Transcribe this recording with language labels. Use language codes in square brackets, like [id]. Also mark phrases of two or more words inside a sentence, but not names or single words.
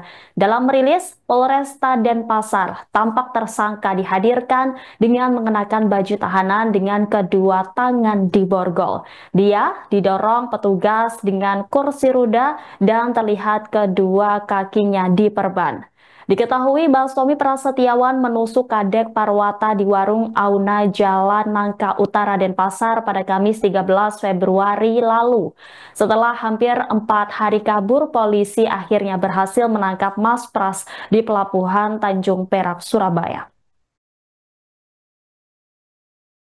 [id] Dalam merilis, Polresta Denpasar, tampak tersangka dihadirkan dengan mengenakan baju tahanan dengan kedua tangan diborgol. Dia didorong petugas dengan kursi roda dan terlihat kedua kakinya diperban. Diketahui Bastomi Prasetyawan menusuk Kadek Parwata di warung Auna Jalan Nangka Utara Denpasar pada Kamis 13 Februari lalu. Setelah hampir 4 hari kabur, polisi akhirnya berhasil menangkap Mas Pras di Pelabuhan Tanjung Perak, Surabaya.